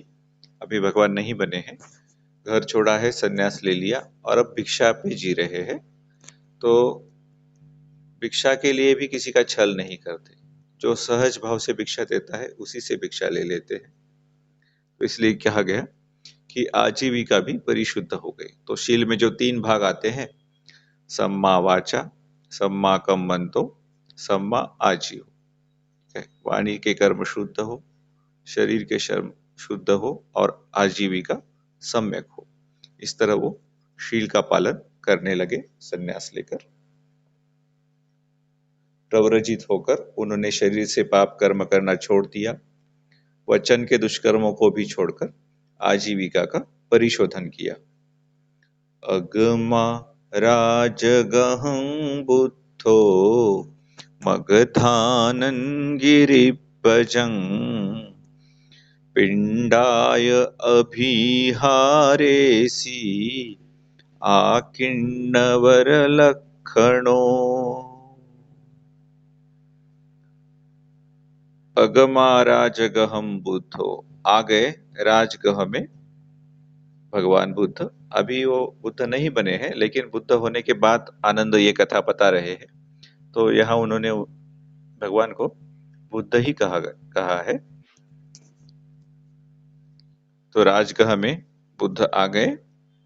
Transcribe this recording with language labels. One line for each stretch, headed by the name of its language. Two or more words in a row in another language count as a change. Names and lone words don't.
Hindi: अभी भगवान नहीं बने हैं, घर छोड़ा है, संन्यास ले लिया और अब भिक्षा पे जी रहे हैं। तो भिक्षा के लिए भी किसी का छल नहीं करते, जो सहज भाव से भिक्षा देता है उसी से भिक्षा ले लेते हैं। तो इसलिए कहा गया कि आजीविका भी परिशुद्ध हो गई। तो शील में जो 3 भाग आते हैं,
Pali: सम्मा वाचा, सम्मा कम्मंतो, सम्मा आजीव है।
Hindi: वाणी के कर्म शुद्ध हो, शरीर के कर्म शुद्ध हो और आजीविका सम्यक हो। इस तरह वो शील का पालन करने लगे संन्यास लेकर। प्रव्रजित होकर उन्होंने शरीर से पाप कर्म करना छोड़ दिया, वचन के दुष्कर्मों को भी छोड़कर आजीविका का परिशोधन किया।
Pali: अगमा राजगहं बुद्धो मगधानन गिरिपजं पिंडाय अभिहारेसि आकिन्नवर लक्षणो। अगमा राजगहम बुद्धो,
Hindi: आ गए राजगह में भगवान बुद्ध। अभी वो बुद्ध नहीं बने हैं, लेकिन बुद्ध होने के बाद आनंद ये कथा बता रहे हैं, तो यहाँ उन्होंने भगवान को बुद्ध ही कहा है। तो राजगह में बुद्ध आ गए।